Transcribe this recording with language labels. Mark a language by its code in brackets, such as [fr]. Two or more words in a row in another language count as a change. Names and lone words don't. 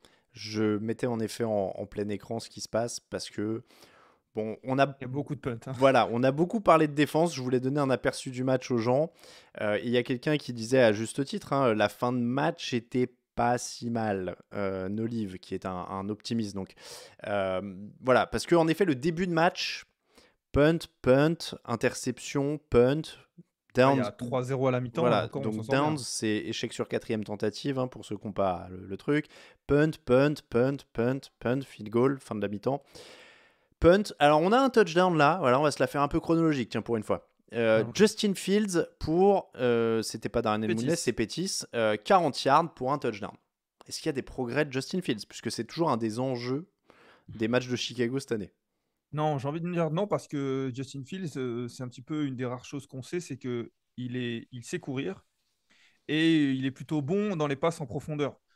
[fr] Je mettais en effet en plein écran ce qui se passe parce que, bon, on a, Il y a beaucoup de punts, hein. voilà, on a beaucoup parlé de défense. Je voulais donner un aperçu du match aux gens. Il y a quelqu'un qui disait à juste titre, hein, la fin de match était pas si mal. Nolive, qui est un optimiste. Donc, voilà, parce que en effet, le début de match, punt, punt, interception, punt, Ah, il y downs. a 3-0 à la mi-temps et Voilà, encore on s'en donc sort downs, bien. c'est échec sur quatrième tentative, hein, pour ceux qui n'ont pas le truc. Punt, punt, punt, punt, punt, [en] field goal, [fr] fin de la mi-temps. Punt. Alors, on a un touchdown là. Voilà, on va se la faire un peu chronologique, tiens, pour une fois. Allons-y. Justin Fields pour, c'était pas Darren Mooney, c'est Pétis. Pettis, 40 yards pour un touchdown. Est-ce qu'il y a des progrès de Justin Fields? Puisque c'est toujours un des enjeux des matchs de Chicago cette année. Non, j'ai envie de dire non parce que Justin Fields, c'est un petit peu une des rares choses qu'on sait, c'est que il sait courir et il est plutôt bon dans les passes en profondeur.